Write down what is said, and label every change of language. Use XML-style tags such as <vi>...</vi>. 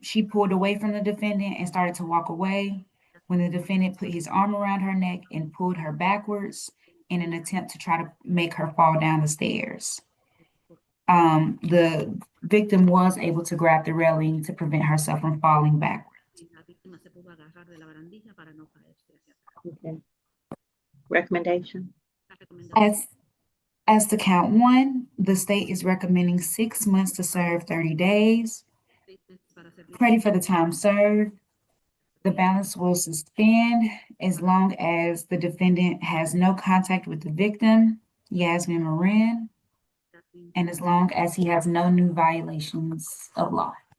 <en>She pulled away from the defendant and started to walk away when the defendant put his arm around her neck and pulled her backwards in an attempt to try to make her fall down the stairs. The victim was able to grab the railing to prevent herself from falling backwards.</en> <es>y la víctima se pudo agarrar de la barandilla para no caerse hacia atrás.</es> <en>Okay. Recommendation.</en> <es>La recomendación</es> <en>As to count 1, the state is recommending 6 months to serve 30 days.</en> <es>para servir</es> <en>credit for the time served. The balance will suspend as long as the defendant has no contact with the victim, Yasmin Marin, and as long as he has no new violations of law.</en>